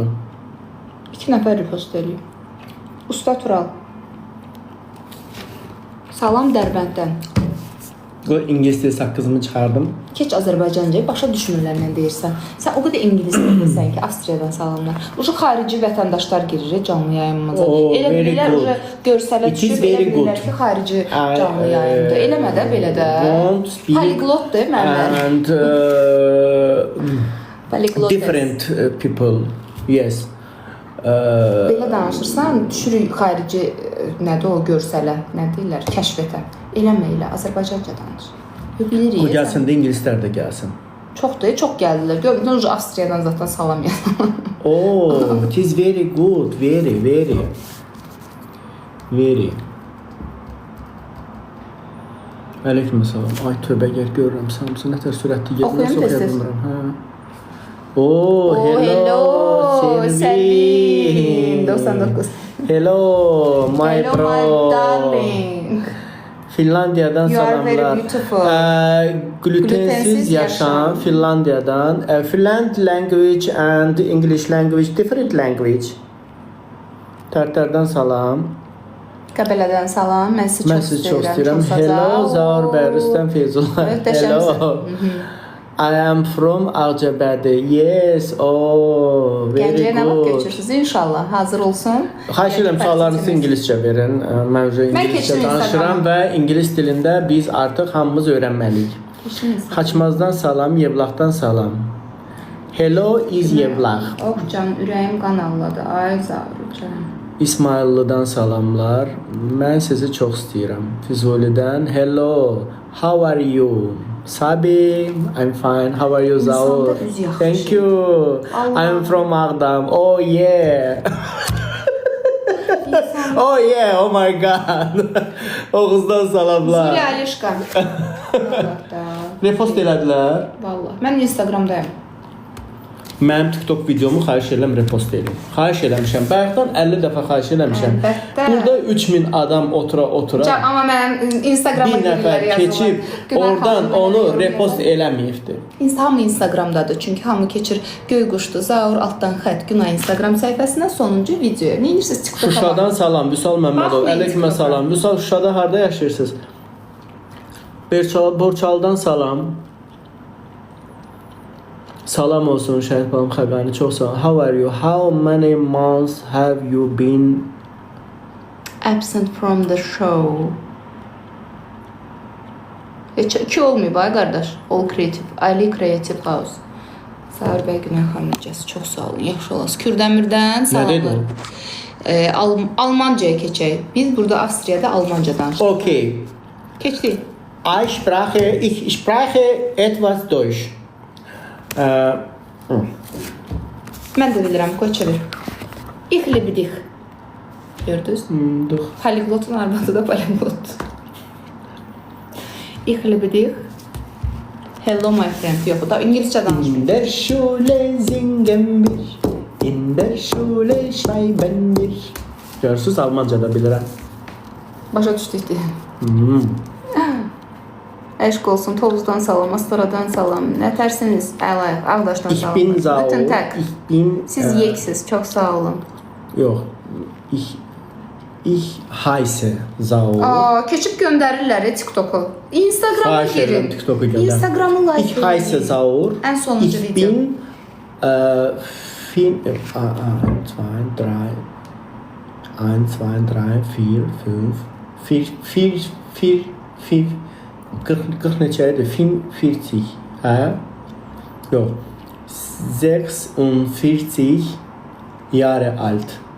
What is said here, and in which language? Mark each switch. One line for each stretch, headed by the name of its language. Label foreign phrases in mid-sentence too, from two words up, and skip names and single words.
Azerbaijani: 2 nəfər repost eləyib. Usta Tural. Salam Dərbənddən. Bu ingilis dili saqqızımı çıxardım. Keç Azərbaycanca başa düşmürlər nə deyirsən. Sən o qədər ingilis bilirsən ki, Avstriyadan salamlar. Uşaq xarici vətəndaşlar girir canlı yayımımıza. Oh, Elə
English: very
Azerbaijani: bilirlər
English: good.
Azerbaijani: görsələ
English: It is
Azerbaijani: düşüb, elə
English: very
Azerbaijani: bilirlər
English: good.
Azerbaijani: ki, xarici canlı yayımda. Eləmə də belə də.
English: Won't speak
Azerbaijani: Poliglotdur mənlər.
English: and
Azerbaijani: Poliglot.
English: different people. Yes.
Azerbaijani: Belə danışırsan, düşürük xarici nədir o görsələ, nə deyirlər, kəşfətə. Eləmə elə, Azərbaycanca danış. Bilirik. Bu gəlsin də ingilislər də gəlsin. Çoxdur, çox gəldilər. Gördünüz, Avstriyadan zaten salam yazdım.
English: Oh, it is very good, very.
Azerbaijani: Aleyküm salam. Ay tövbə gəl görürəm Samsun nətər sürətli gedir. Oxuyam Nasıl oxuya tez-tez. bilmirəm, hə.
English: Oh, hello, Selvin. 99. Hello, my Hello, bro. my darling.
Azerbaijani: Finlandiyadan
English: You are
Azerbaijani: salamlar.
English: very beautiful.
Azerbaijani: Glutensiz yaşam Finlandiyadan.
English: Finland language and English language different language.
Azerbaijani: Tərtərdən salam. Qəbələdən salam. Mən sizi Mən çox sizi çox istəyirəm. istəyirəm.
English: Hello, Zaur bəy, Rüstəm Feyzullah.
Azerbaijani: Möhtəşəmsən.
English: Hello. I am from Ağcabədi. Yes. Oh, very
Azerbaijani: Gəncəyə nə vaxt
English: good.
Azerbaijani: köçürsünüz inşallah. Hazır olsun. Xahiş edirəm suallarınızı ingiliscə verin. Mən ingiliscə keçdim danışıram və ingilis dilində biz artıq hamımız öyrənməliyik. Keçiniz. Xaçmazdan salam, Yevlaxdan salam.
English: Hello is Yevlax.
Azerbaijani: Oh can, ürəyim qan ağladı. Ay Zaur can. İsmayıllıdan salamlar. Mən sizi çox istəyirəm. Füzulidən hello.
English: How are you? Sabi, I'm fine. How are you, Zaur?
Azerbaijani: İnsanda üz yaxşı.
English: Thank you.
Azerbaijani: Allah.
English: I'm from Ağdam. Oh yeah. Oh yeah, oh my god.
Azerbaijani: Oğuzdan salamlar. Zulia Alişka. Repost elədilər. Vallahi. Mən Instagramdayım. Mənim TikTok videomu xahiş edirəm repost edin. Xahiş eləmişəm. Bayaqdan 50 dəfə xahiş eləmişəm. Əlbəttə. Burada 3000 adam otura. Can, amma mənim Instagrama Bir nəfər keçib oradan onu repost eləməyibdi. Hamı Instagramdadır. Çünki hamı keçir Göyquşdu, Zaur altdan xət Günay Instagram səhifəsinə sonuncu videoya. Nə edirsiniz TikTok-a? Şuşadan salam, Vüsal Məmmədov. Baxmayın Əleyküm TikTok-a. salam. Vüsal Şuşada harda yaşayırsınız? Borçalıdan salam. Salam olsun Şəhid Balam Xəqani. Çox sağ ol.
English: How are you? How many months have you been Absent from the show.
Azerbaijani: Heç 2 olmayıb ay qardaş.
English: All Creative, Ali Creative House.
Azerbaijani: Zaur bəy Günay xanımcası. Çox sağ olun. Yaxşı olasınız. Kürdəmirdən salamlar. dedin? Almancaya keçək. Biz burada Avstriyada Almanca danışırıq. Okay. Keçdik.
German: Ich spreche etwas Deutsch.
Azerbaijani: Mən də bilirəm, qoy çevir.
German: Ich liebe dich.
Azerbaijani: Gördünüz? Dur. Poliglotun arvadı da poliglot.
German: Ich liebe dich.
English: Hello my friend.
Azerbaijani: Yox, bu da İngilizcə danışmır.
German: In der Schule singen wir, in der Schule schreiben wir.
Azerbaijani: Görürsünüz, Almanca da bilirəm. Başa düşdük deyə. Hmm. Eşq olsun, Tovuzdan salam, Astaradan salam. Nə tərsiniz? Əlayıq, Ağdaşdan
German: Ich
Azerbaijani: salam.
German: bin Zaur.
Azerbaijani: Bütün tək.
German: Ich bin...
Azerbaijani: Siz yeksiz, çox sağ olun. Yox.
German: Ich heiße Zaur.
Azerbaijani: Keçib göndərirlər TikTok-u. Instagrama Xahiş edirəm girin. TikTok-u göndər. Instagramı like
German: Ich heiße Zaur.
Azerbaijani: Ən sonuncu
German: Ich
Azerbaijani: video.
German: bin... Fin... 1, 2, 3... 1, 2, 3, 4, 5...
Azerbaijani: 40 neçə idi? 40. Hə?
German: Yox. 46 Jahre alt.